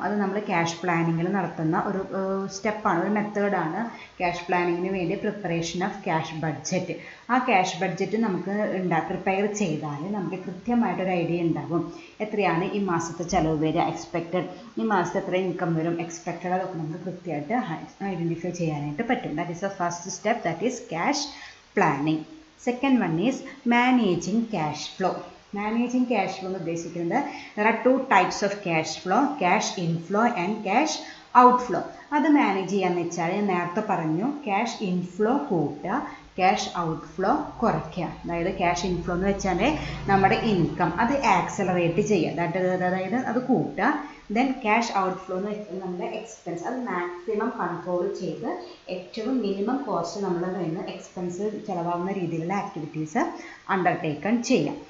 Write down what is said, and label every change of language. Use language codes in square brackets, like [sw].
[ml] അത് നമ്മൾ ക്യാഷ് പ്ലാനിങ്ങിൽ നടത്തുന്ന ഒരു സ്റ്റെപ്പാണ്, ഒരു മെത്തേഡാണ് ക്യാഷ് പ്ലാനിങ്ങിന് വേണ്ടി പ്രിപ്പറേഷൻ ഓഫ് ക്യാഷ് ബഡ്ജറ്റ്. ആ ക്യാഷ് ബഡ്ജറ്റ് നമുക്ക് പ്രിപ്പയർ ചെയ്താൽ നമുക്ക് കൃത്യമായിട്ടൊരു ഐഡിയ ഉണ്ടാകും. എത്രയാണ് ഈ മാസത്തെ ചിലവ് വരിക, എക്സ്പെക്റ്റഡ്, ഈ മാസത്തെ എത്ര ഇൻകം വരും, എക്സ്പെക്റ്റഡ്, അതൊക്കെ നമുക്ക് കൃത്യമായിട്ട് ഐഡൻറ്റിഫൈ ചെയ്യാനായിട്ട് പറ്റും. [en] That is the first step, that is cash planning. Second one is managing cash flow. Managing cash flow [ml] എന്ന് ഉദ്ദേശിക്കുന്നത് [en] there are two types of cash flow, cash inflow and cash outflow. [ml] അത് manage ചെയ്യാന്ന് വെച്ചാൽ ഞാൻ നേരത്തെ പറഞ്ഞു, cash inflow കൂട്ടുക, cash outflow കുറയ്ക്കുക. അതായത് ക്യാഷ് ഇൻഫ്ലോ എന്ന് വെച്ചാൽ നമ്മുടെ ഇൻകം അത് ആക്സലറേറ്റ് ചെയ്യുക, അതായത് അത് കൂട്ടുക. ദെൻ ക്യാഷ് ഔട്ട്ഫ്ലോ എന്ന് വെച്ചാൽ നമ്മുടെ എക്സ്പെൻസ് അത് മാക്സിമം കൺട്രോൾ ചെയ്ത് ഏറ്റവും മിനിമം കോസ്റ്റ് നമ്മുടെ കയ്യിൽ നിന്ന് എക്സ്പെൻസ് ചിലവാകുന്ന രീതിയിലുള്ള ആക്ടിവിറ്റീസ് അണ്ടർടേക്കൺ ചെയ്യാം.